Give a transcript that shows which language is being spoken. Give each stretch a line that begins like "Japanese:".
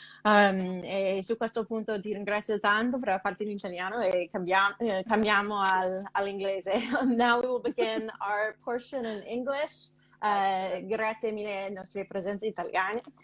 Italian: E su questo punto ti ringrazio tanto per la parte in italiano, e cambiamo all'inglese.
English: Now we will begin our portion in English.
Italian: Grazie mille ai nostri presenze italiane.